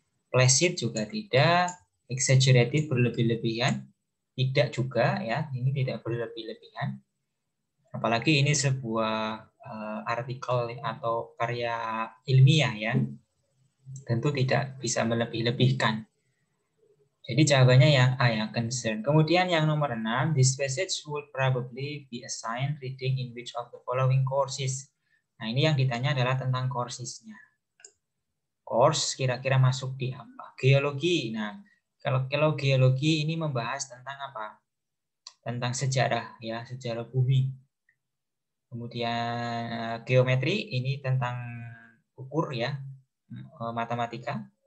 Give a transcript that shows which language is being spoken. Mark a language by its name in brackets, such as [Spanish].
[Indonesian] Placid juga tidak, exaggerated berlebih-lebihan, tidak juga ya, ini tidak berlebih-lebihan. Apalagi ini sebuah artikel atau karya ilmiah ya, tentu tidak bisa melebih-lebihkan. Jadi jawabannya yang A ya, concern. Kemudian yang nomor 6, [English] this passage would probably be assigned reading in which of the following courses. [Indonesian] Nah, ini yang ditanya adalah tentang coursesnya. Course kira-kira masuk di apa? Geologi. Nah, kalau geologi ini membahas tentang apa? Tentang sejarah ya, sejarah bumi. Kemudian geometri ini tentang ukur ya, matematika.